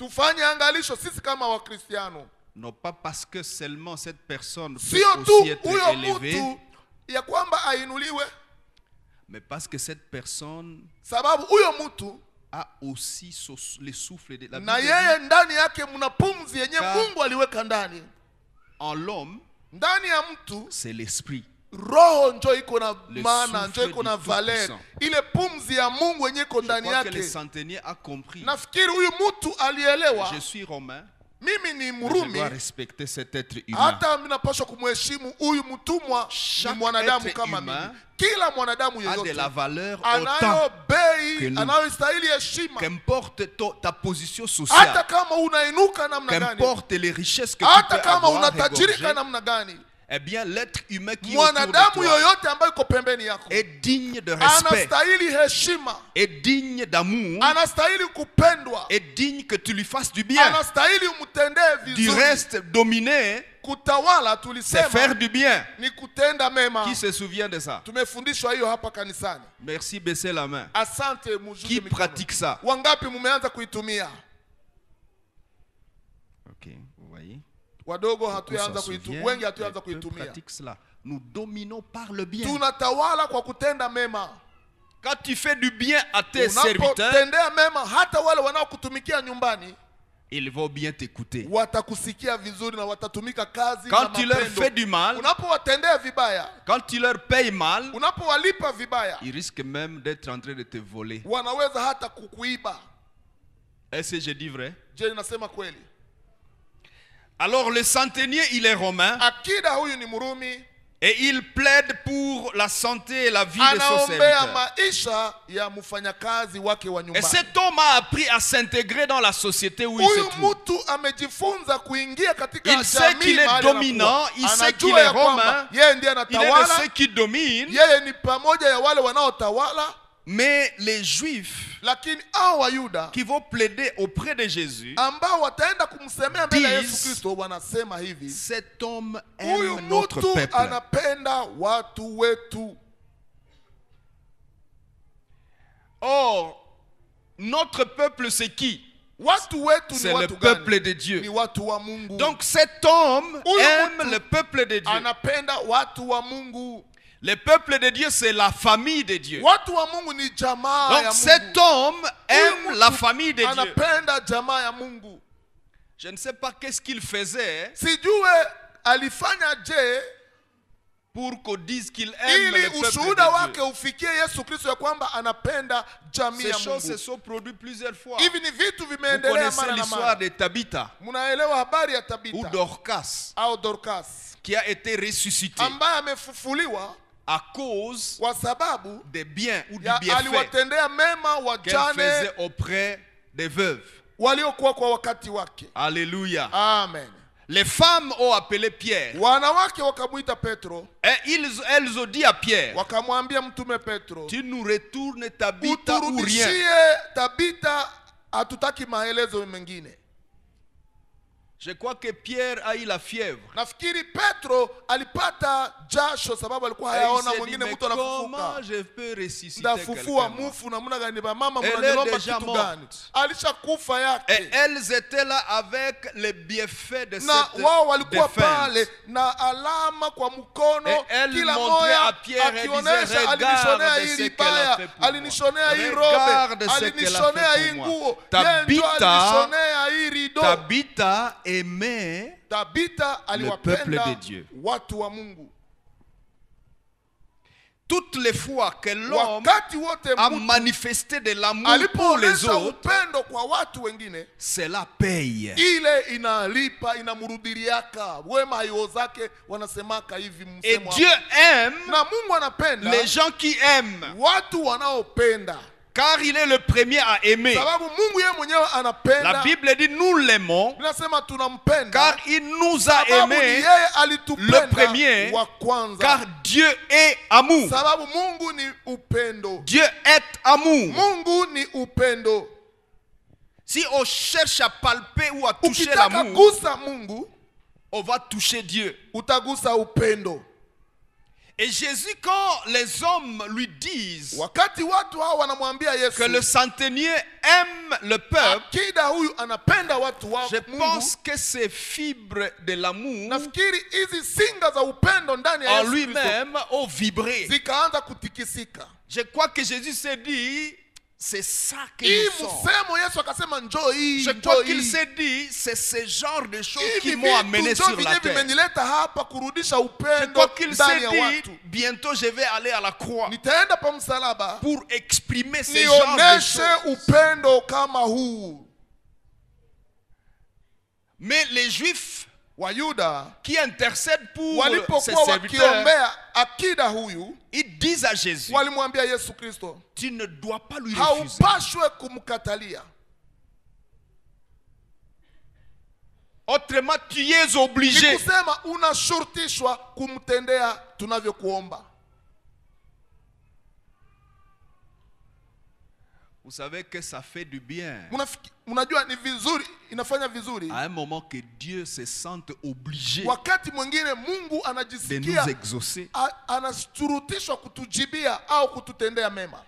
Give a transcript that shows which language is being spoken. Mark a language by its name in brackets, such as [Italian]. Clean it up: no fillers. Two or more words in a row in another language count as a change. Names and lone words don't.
[French] Non pas parce que seulement cette personne peut aussi être élevée, mais parce que cette personne a aussi le souffle de la vie. En l'homme, c'est l'esprit. [Swahili] Roho njo iko na [French] Le [Swahili] maana, njo [French] souffle [Swahili] iko na [French] du valeur. Tout-Puissant. [Swahili] Ile pumzi ya Mungu yenye iko [French] Je [Swahili] ndani [French] crois que le [Swahili] yake. [French] centenier a compris. [Swahili] Nafikiri huyu mtu alielewa. [French] Je suis romain. [Swahili] mimi ni [French] Je [Swahili] Mrumi, [French] dois respecter cet être humain. [Swahili] hata mimi napaswa kumheshimu huyu mtumwa. Ni mwanadamu kama mimi. Kila mwanadamu [French] a de [Swahili] yeyote [French] la valeur [Swahili] anayo [French] autant [Swahili] bei, [French] nous. [Swahili] anayostahili heshima. [French] Qu'importe ta position [Swahili] Hata [French] sociale, [Swahili] kama unainuka namna gani, [French] qu'importe les richesses que tu [Swahili] hata [French] peux [Swahili] kama [French] avoir [Swahili] unatajirika [French] égorgées, [Swahili] namna gani, [French] eh bien l'être humain qui est autour de [Swahili] mwanadamu [French] toi [Swahili] yoyote ambaye yuko pembeni yako [French] est digne de respect, [Swahili] anastahili heshima, [French] est digne d'amour, [Swahili] anastahili kupendwa, [French] est digne que tu lui fasses du bien. [Swahili] anastahili umtendee [French] Du [Swahili] vizuri. [French] reste, dominer, [Swahili] Kutawala [French] c'est [Swahili] tulisema [French] faire du bien. [Swahili] ni kutenda mema. [French] Qui se souvient de ça? [Swahili] Tumefundishwa hiyo hapa kanisani. [French] Merci, baissez la main. [Swahili] Asante, mujuje [French] Qui [Swahili] mikono. [French] pratique ça? [Swahili] Wangapi mumeanza kuitumia? [French] Ok, vous voyez. [Swahili] Wadogo [French] On [Swahili] hatuanza [French] s'en [Swahili] kuitumia, [French] souvient, [Swahili] wengi hatuanza [French] peu [Swahili] kuitumia. [French] pratique cela. Nous dominons par le bien. [Swahili] Tunatawala kwa kutenda mema. [French] Quand tu fais du bien à tes serviteurs, [Swahili] Unapotendea mema hata wale wanaokutumikia nyumbani, [French] ils vont bien t'écouter. [Swahili] watakusikia vizuri na watatumika kazi na [French] Quand tu leur [Swahili] mapendo. [French] fais du mal, [Swahili] Unapowatendea vibaya, [French] quand tu leur payes mal, [Swahili] unapowalipa vibaya, [French] ils risquent même d'être en train de te voler. [Swahili] wanaweza hata kukuiba. [French] Est-ce que je dis vrai? [Swahili] Je, ninasema kweli? [French] Alors le centenier, il est romain [Swahili] Akida huyu ni Mrumi, [French] et il plaide pour la santé et la vie de son [Swahili] anaombea [French] serviteur. [Swahili] maisha ya mfanyakazi wake wa [French] Et [Swahili] nyumbani. [French] cet homme a appris à s'intégrer dans la société où il se [Swahili] Huyu [French] trouve. [Swahili] mtu amejifunza kuingia katika [French] Il sait qu'il est [Swahili] mahali [French] dominant, [Swahili] anakuwa. [French] il sait [Swahili] Anajua [French] qu'il est [Swahili] ya kwamba [French] romain, [Swahili] yeye ndiye [French] Il est de [Swahili] anatawala, [French] ceux qui dominent, [Swahili] yeye ni pamoja ya wale wanaotawala, [French] mais les Juifs [Swahili] lakini hao Wayuda [French] qui vont plaider auprès de Jésus, [Swahili] ambao wataenda kumsemea mbele ya Yesu [French] Disent, [Swahili] Kristo wanasema hivi: [French] cet homme [Swahili] huyu [French] aime notre [Swahili] mtu [French] peuple. [Swahili] anapenda watu wetu. [French] Or, notre peuple c'est qui? [Swahili] Watu wetu ni [French] C'est le [Swahili] watu [French] peuple [Swahili] gani? [French] de Dieu. [Swahili] Ni watu wa Mungu. [French] Donc cet homme [Swahili] Huyu [French] aime [Swahili] mtu [French] le peuple de Dieu. [Swahili] anapenda watu wa Mungu. [French] Le peuple de Dieu, c'est la famille de Dieu. [Swahili] Watu wa Mungu ni jamaa ya [French] Donc cet [Swahili] Mungu. [French] homme [Swahili] Huyu [French] aime [Swahili] mtu [French] la famille de Dieu. [Swahili] anapenda jamaa ya Mungu. [French] Je ne sais pas qu'est-ce qu'il faisait [Swahili] Sijue alifanya je [French] pour qu'on dise qu'il aime [Swahili] ili [French] le peuple [Swahili] ushuhuda [French] de [Swahili] wake [French] Dieu. [Swahili] ufikie Yesu Kristo ya kwamba anapenda jamii [French] Ces [Swahili] ya [French] choses se [Swahili] Mungu. [French] sont produites plusieurs fois. [Swahili] Hivi ni vitu [French] Vous [Swahili] vimeendelea [French] connaissez [Swahili] mara na [French] l'histoire [Swahili] mara. [French] de Tabitha [Swahili] Mnaelewa habari ya [French] ou [Swahili] Tabita [French] Dorcas [Swahili] au Dorcas [French] qui a été ressuscité [Swahili] ambaye amefufuliwa [French] à cause [Swahili] kwa sababu [French] des biens ou du [Swahili] ya [French] bienfait [Swahili] aliwatendea mema [French] qu'elle [Swahili] wajane [French] faisait auprès des veuves. [Swahili] waliokuwa kwa wakati wake. [French] Alléluia. [Swahili] Amen. [French] Les femmes ont appelé Pierre [Swahili] Wanawake wakamwita Petro, [French] et elles ont dit à Pierre, [Swahili] wakamwambia mtume Petro, [French] tu nous retournes Tabitha ou rien. [Swahili] uturudishie Tabita, hatutaki maelezo mengine. [French] Je crois que Pierre a eu la fièvre. [Swahili] Nafikiri Petro alipata jasho sababu alikuwa [French] Et il [Swahili] hayaona [French] s'est dit, [Swahili] mwingine [French] mais [Swahili] mtu [French] comment [Swahili] anafufuka. [French] je peux ressusciter [Swahili] Ndafufua [French] quelqu'un? [Swahili] mufu namna gani? Ba mama [French] Elle [Swahili] mnanilomba [French] est déjà [Swahili] kitu [French] morte. [Swahili] gani? Alishakufa [French] Et [Swahili] yake. [French] elles étaient là avec les bienfaits de [Swahili] Na [French] cette [Swahili] wao walikuwa pale [French] défunte. [Swahili] na alama kwa mkono, [French] Et elle [Swahili] kila [French] montrait à [Swahili] moja [French] Pierre et [Swahili] akionyesha, [French] disait, [Swahili] alinishonea [French] regarde [Swahili] hii [French] ce qu'elle a [Swahili] libaya, [French] fait pour moi. [Swahili] alinishonea hii [French] Regarde [Swahili] robe, [French] ce qu'elle a [Swahili] alinishonea [French] fait [Swahili] hii [French] pour moi. [Swahili] nguo, Tabita- yeye ndio alinishonea hii rido. [French] Tabitha aimait [Swahili] Tabita [French] peuple [Swahili] aliwapenda [French] de Dieu. [Swahili] watu wa Mungu. [French] toutes les fois que l'homme [Swahili] Wakati wote [French] a [Swahili] mtu [French] manifesté de l'amour pour les [Swahili] alipoonyesha [French] autres, [Swahili] upendo kwa watu wengine, [French] cela paye. [Swahili] ile inalipa, inamrudiliaka wema. Hayo zake wanasemaka hivi [French] Et [Swahili] msemo [French] Dieu [Swahili] hapo. [French] aime [Swahili] Na Mungu anapenda [French] les gens qui aiment, [Swahili] watu wanaopenda, [French] car il est le premier à aimer. [Swahili] sababu Mungu yeye mwenyewe [French] La [Swahili] anapenda. [French] Bible dit nous l'aimons, [Swahili] Tunasema tunampenda [French] car il nous a [Swahili] sababu ni [French] aimés, [Swahili] yeye alitupenda [French] le premier, [Swahili] wa kwanza. [French] car Dieu est amour. [Swahili] Sababu Mungu ni upendo. [French] Dieu est amour. [Swahili] Mungu ni upendo. [French] Si on cherche à palper ou à toucher [Swahili] Ukitaka [French] l'amour, [Swahili] gusa Mungu, [French] on va toucher Dieu. [Swahili] utagusa upendo. [French] Et Jésus, quand les hommes lui disent [Swahili] Wakati watu hao wanamwambia Yesu [French] que le centenier aime le peuple, [Swahili] akida huyu anapenda watu wa [French] je [Swahili] Mungu, [French] pense que ces fibres de l'amour [Swahili] nafikiri hizi singa za upendo ndani ya [French] en [Swahili] Yesu Kristo [French] lui-même ont vibré. [Swahili] zikaanza kutikisika. [French] Je crois que Jésus s'est dit, c'est ça que [Swahili] Hii [French] nous sommes. [Swahili] msemo Yesu akasema njoo hii, [French] Je [Swahili] njoo [French] crois qu'il [Swahili] hii. [French] s'est dit, c'est ce genre de choses [Swahili] Hivi [French] qui m'ont amené [Swahili] vitu [French] sur [Swahili] njoo [French] la [Swahili] vyenye [French] terre. [Swahili] vimenileta hapa kurudisha [French] Je [Swahili] upendo [French] crois qu'il s'est [Swahili] ndani ya [French] dit, [Swahili] watu. [French] bientôt je vais aller à la croix [Swahili] Nitaenda pa msalaba [French] pour exprimer ce genre de [Swahili] nioneshe [French] choses. [Swahili] upendo kama huu. [French] Mais les Juifs [Swahili] Wayuda [French] qui intercèdent pour ses [Swahili] walipokuwa [French] serviteurs, [Swahili] wakiombea akida huyu, [French] ils disent à Jésus, [Swahili] walimwambia Yesu Kristo, [French] tu ne dois pas lui refuser. [Swahili] haupashwe kumkatalia. [French] Autrement, tu es obligé. [Swahili] Ni kusema unashurutishwa kumtendea tunavyokuomba. [French] Vous savez que ça fait du bien. [Swahili] Unajua ni vizuri, inafanya vizuri. [French] À un moment que Dieu se sente obligé [Swahili] Wakati mwingine Mungu [French] de [Swahili] anajisikia [French] nous exaucer. [Swahili] anashurutishwa kutujibia au kututendea mema.